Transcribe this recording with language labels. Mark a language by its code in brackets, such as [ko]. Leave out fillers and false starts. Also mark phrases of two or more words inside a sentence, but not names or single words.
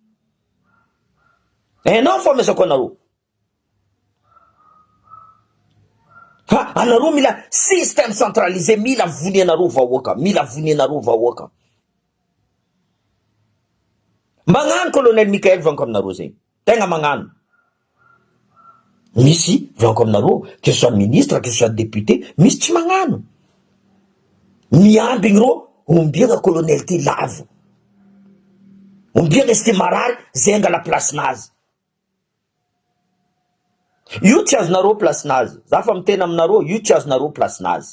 [mg] Hainao fo amesako anareo. Anareo mila [fr] système centralisé, [mg] mila vony anareo vahoaka, Magnano colonel Michael volanko aminareo zegny. Tegna magnano. Misy volanko aminareo, [fr] que ce soit ministre, que ce soit député, [mg] misy tsy magnano. Miambigny rô, ombiagna colonel ty lavo. Ombiagna izy ty marary, zay angala place nazy. Io tsy azonareo place nazy. Za fa mitena aminareo, io tsy azonareo place nazy.